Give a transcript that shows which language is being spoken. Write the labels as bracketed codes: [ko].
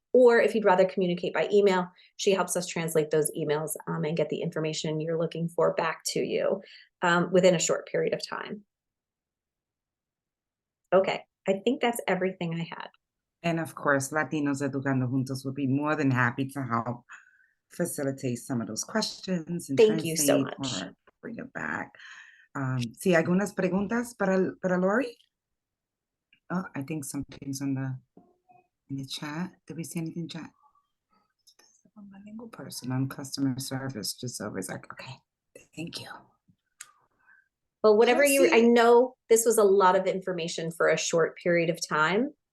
[en] Or if you'd rather communicate by email, she helps us translate those emails and get the information you're looking for back to you within a short period of time. Okay, I think that's everything I had. And of course, Latinos Educando Juntos would be more than happy to help facilitate some of those questions and Thank you so translate much. or bring it back. [es] Sí, algunas preguntas para Lori? [en] Oh, I think something's in the chat. Did we see anything in chat? I'm a bilingual person on customer service, just always like, okay, thank you. Well, whatever I know this was a lot of information for a short period of time.